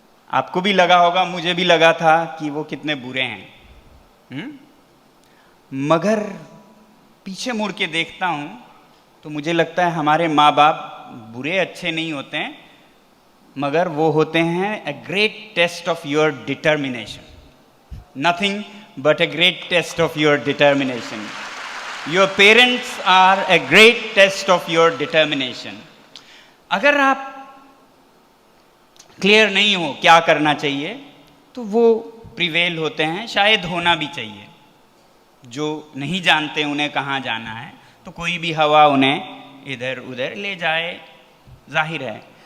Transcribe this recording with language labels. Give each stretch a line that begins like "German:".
Hindi: आपको भी लगा होगा, मुझे भी लगा था कि वो कितने बुरे हैं। मगर पीछे मुड़ के देखता हूँ तो मुझे लगता है हमारे माँ बाप बुरे अच्छे नहीं होते हैं, मगर वो होते हैं
English: a great test of your determination. Nothing but a great test of your determination. Your parents are a great test of your determination.
Hindi: अगर आप क्लियर नहीं हो क्या करना चाहिए तो वो प्रिवेल होते हैं, शायद होना भी चाहिए। जो नहीं जानते उन्हें कहाँ जाना है तो कोई भी हवा उन्हें इधर उधर ले जाए, जाहिर है।